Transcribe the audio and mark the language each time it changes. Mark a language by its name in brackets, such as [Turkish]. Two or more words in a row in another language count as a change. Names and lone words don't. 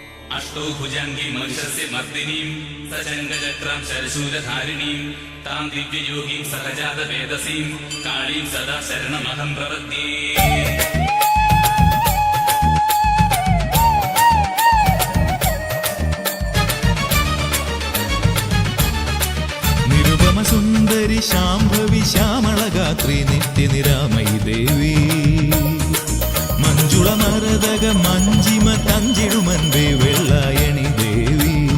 [Sanskrit] अष्टौ भुजङ्गी महिषस्य मर्दिनीं सचङ्गचक्रां शरशूलधारिणीं तां दिव्ययोगीं सहजातवेदसीं काळीं सदा शरणमहं प्रपद्ये। [Malayalam] സുന്ദരി ശാംഭവി ശ്യാമളഗാത്രി നിത്യനിരാമയി ദേവി മഞ്ജുള മരതക മഞ്ജിമ തഞ്ചിടുമൻപേ വെള്ളായണി ദേവി